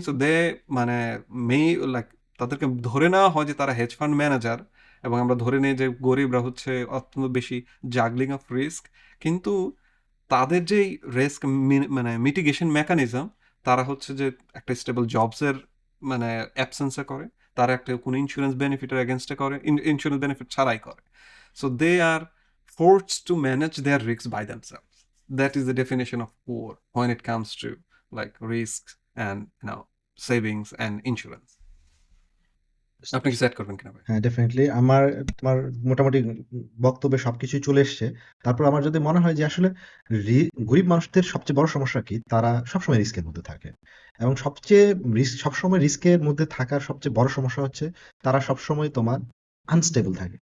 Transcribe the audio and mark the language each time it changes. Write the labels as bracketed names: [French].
[Bangla] So they মানে মে like তাদেরকে ধরে নেওয়া হয় যে তারা হেজ ফান্ড ম্যানেজার, এবং আমরা ধরে নিই যে গরিবরা হচ্ছে অত্যন্ত বেশি জাগলিং অফ রিস্ক। কিন্তু তাদের যেই রিস্ক মানে মিটিগেশন মেকানিজম, তারা হচ্ছে যে একটা স্টেবল জবসের মানে অ্যাবসেন্সে করে, তারা একটা কোনো ইন্স্যুরেন্স বেনিফিটের এগেনস্টে করে, ইন্স্যুরেন্স বেনিফিট ছাড়াই করে। [English] So they are forced to manage their risks by themselves. That is the definition of poor when it comes to like risks and savings and insurance. [Bangla] আপনি কি সেট করবেন কিনা ভাই? হ্যাঁ, ডেফিনিটলি আমার তোমার মোটামুটি বক্তব্যে সবকিছুই চলে এসছে। তারপর আমার যদি মনে হয় যে আসলে গরিব মানুষদের সবচেয়ে বড় সমস্যা কি? তারা সবসময় রিস্কের মধ্যে থাকে। এবং সবচেয়ে সবসময় রিস্কের মধ্যে থাকার সবচেয়ে বড় সমস্যা হচ্ছে তারা সবসময় তোমার আনস্টেবল থাকে।